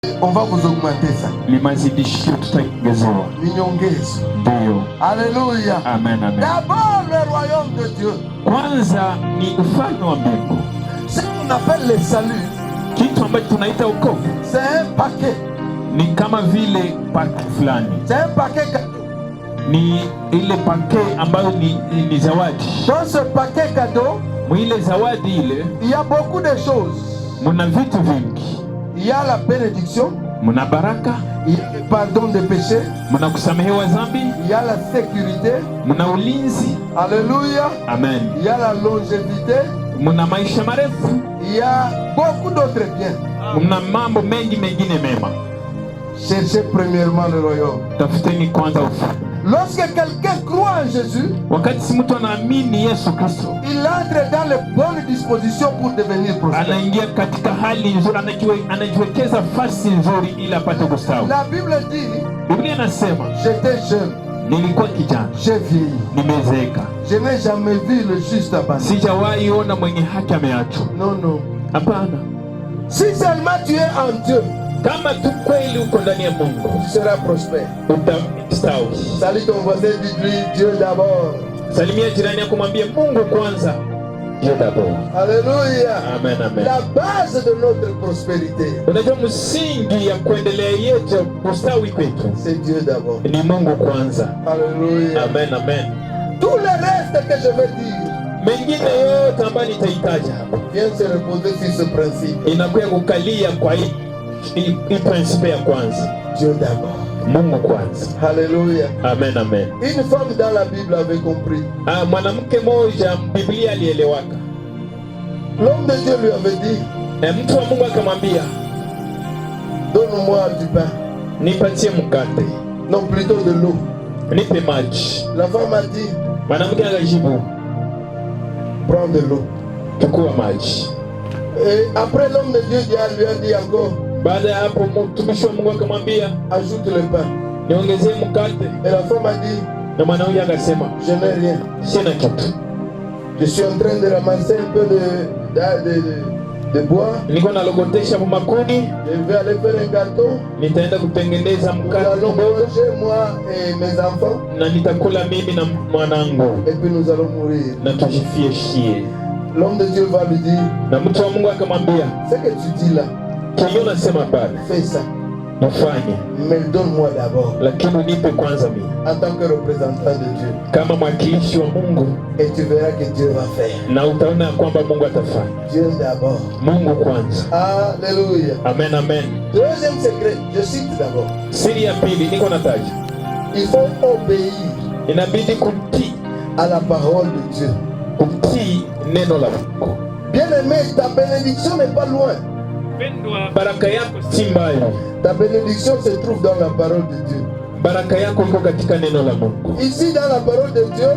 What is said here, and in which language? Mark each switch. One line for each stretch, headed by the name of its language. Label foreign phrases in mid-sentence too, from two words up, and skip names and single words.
French: On va vous augmenter ça.
Swahili: Limazidishio tutaongezewa. Ninyongezo. Ndio.
French: Alléluia. Amen, amen. D'abord le royaume de Dieu.
Swahili: Kwanza ni ufalme wa Mungu.
French: Ce qu'on appelle le salut,
Swahili: kitu ambacho tunaita wokovu,
French: c'est un paquet.
Swahili: Ni kama vile pake fulani.
French: C'est un paquet cadeau.
Swahili: Ni ile paquet ambayo ni zawadi.
French: Dans ce paquet cadeau,
Swahili: mwile zawadi ile,
French: il y a beaucoup de choses.
Swahili: Muna vitu vingi.
French: Il y a la bénédiction,
Swahili: muna baraka,
French: il y a le pardon des péchés,
Swahili: muna kusamehewa dhambi,
French: il y a la sécurité,
Swahili: muna ulinzi.
French: Alléluia. Amen. Il y a la longévité,
Swahili: muna maisha marefu.
French: il y a beaucoup d'autres biens.
Swahili: Muna mambo mengi mengine mema.
French: Cherchez premièrement le royaume.
Swahili: Tafuteni kwanza ufalme.
French: Lorsque quelqu'un croit en Jésus,
Swahili: wakati mtu anaamini Yesu Kristo,
French: il entre dans les bonnes dispositions pour devenir prospère.
Swahili: Anaingia katika hali nzuri, anajiwekeza fasi nzuri ili apate kustawi.
French: La Bible dit,
Swahili: Biblia inasema,
French: j'étais jeune,
Swahili: nilikuwa kijana,
French: j'ai vieilli,
Swahili: nimezeeka,
French: je n'ai jamais vu le juste abandonné.
Swahili: sijawahi ona mwenye haki ameachwa.
French: Non, non.
Swahili: Hapana.
French: Si seulement tu es en Dieu,
Swahili: kama tu kweli uko ndani ya Mungu,
French: tu seras prospère.
Swahili: Utastawi.
French: Salut ton voisin, dis-lui Dieu d'abord.
Swahili: Salimia jirani yako, mwambie Mungu kwanza.
French: Dieu d'abord. Alléluia. Amen, amen. La base de notre prospérité,
Swahili: unajua msingi ya kuendelea yetu kustawi kwetu,
French: c'est Dieu d'abord.
Swahili: Ni Mungu kwanza.
French: Alléluia. Amen, amen. Tout le reste que je vais dire,
Swahili: mengine yote ambayo nitahitaja hapo,
French: vient se reposer sur ce principe.
Swahili: Inakuja kukalia kwa hii principe ya kwanza.
French: Dieu d'abord.
Swahili: Mungu kwanza.
French: Alléluia. Amen, amen. Une femme dans la Bible avait compris.
Swahili: Mwanamke mmoja Biblia alielewaka.
French: L'homme de Dieu lui avait dit,
Swahili: mtu wa Mungu akamwambia,
French: donne-moi du pain.
Swahili: Nipatie mkate.
French: Non, plutôt de l'eau.
Swahili: Nipe maji.
French: La femme a dit,
Swahili: mwanamke akajibu,
French: prends de l'eau.
Swahili: Chukua maji.
French: Et après l'homme de Dieu lui a dit encore,
Swahili: baada ya hapo mtumishi wa Mungu akamwambia,
French: ajoute le pain.
Swahili: Niongezee mkate.
French: Et la femme a dit,
Swahili: na mwanamke akasema,
French: je n'ai rien.
Swahili: Sina kitu.
French: Je suis en train de ramasser un peu de bois.
Swahili: Niko nalogotesha makuni.
French: Je vais aller faire un gâteau.
Swahili: Nitaenda kutengeneza mkate.
French: Nous allons manger, moi et mes enfants.
Swahili: Na nitakula mimi na mwanangu.
French: Et puis nous allons mourir.
Swahili: Na tujifie shie.
French: L'homme de Dieu va lui dire,
Swahili: na mtu wa Mungu akamwambia,
French: ce que tu dis là,
Swahili: kile unasema pale,
French: fais ça.
Swahili: Ufanye.
French: Mais donne-moi d'abord.
Swahili: Lakini nipe kwanza mimi.
French: En tant que représentant de Dieu.
Swahili: Kama mwakilishi wa Mungu.
French: Et tu verras que Dieu va faire.
Swahili: Na utaona kwamba Mungu atafanya.
French: Dieu d'abord.
Swahili: Mungu kwanza.
French: Alléluia. Amen, amen. Deuxième secret, je cite d'abord.
Swahili: Siri ya pili niko nataja.
French: Il faut obéir.
Swahili: Inabidi kutii
French: à la parole de Dieu.
Swahili: Kutii neno la Mungu.
French: Bien-aimé, ta bénédiction n'est pas loin.
Swahili: Baraka yako si mbali.
French: Ta bénédiction se trouve dans la parole de Dieu.
Swahili: Baraka yako iko katika neno la Mungu.
French: Ici dans la parole de Dieu,